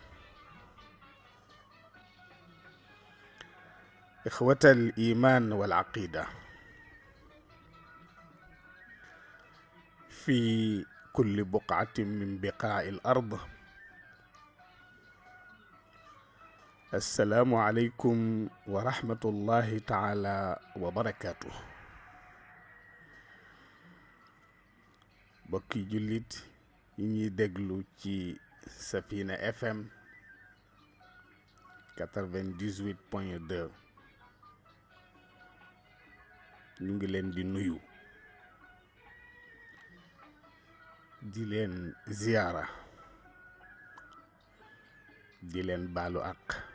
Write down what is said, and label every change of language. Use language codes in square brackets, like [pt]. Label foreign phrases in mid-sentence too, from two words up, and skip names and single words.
[ar] إخوة الإيمان والعقيدة في كل بقعة من بقاع الأرض، السلام عليكم ورحمة الله تعالى وبركاته. [wo] بكي جليت يني دغلو ci Safina FM 98.2 ñu ngi leen di nuyu di leen ziyaara di leen baalu ak